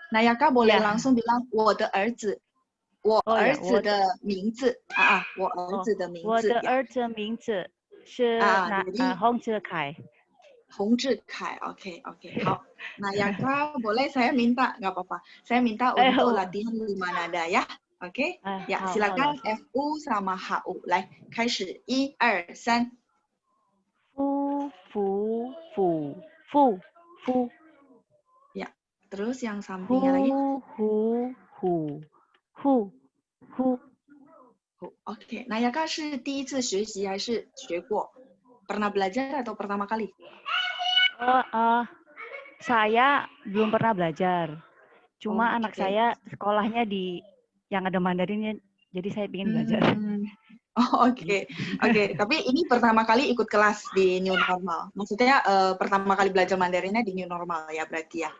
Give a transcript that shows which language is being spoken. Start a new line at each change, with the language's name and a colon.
Indonesian: Nayaka boleh langsung bilang
Chinese: 我的儿子，我儿子的名字我儿子的名字。我的儿子名字是洪志凯。洪志凯, oke,好.
Indonesian: Nayaka, boleh saya minta, nggak apa-apa. Saya minta untuk latihan 5 nada ya. Oke, ya silakan FU sama HU.
Chinese: 来，开始，1、2、3。夫夫夫夫夫。
Indonesian: Ya, terus yang sampingnya lagi.
Chinese: Hu. Oke, Nayaka 是第一次学习还是学过？
Indonesian: Pernah belajar atau pertama kali? Saya belum pernah belajar. Cuma anak saya sekolahnya di yang ada Mandarinnya, jadi saya ingin belajar. Oh, oke. Tapi ini pertama kali ikut kelas di new normal. Maksudnya pertama kali belajar Mandarinnya di new normal ya berarti ya?